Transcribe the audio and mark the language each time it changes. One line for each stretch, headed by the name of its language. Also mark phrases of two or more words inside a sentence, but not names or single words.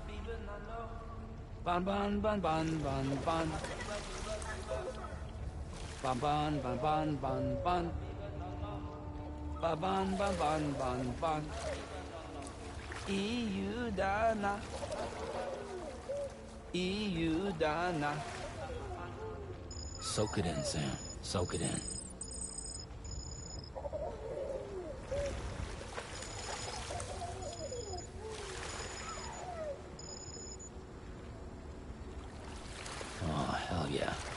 English: Ban, ban, ban, ban, ban, ban. Ba-ban, ba-ban, ban, ban. Ba-ban, ba-ban, ban, ban. Iudana. Iudana. Soak it in, Sam. Soak it in. Oh, hell yeah.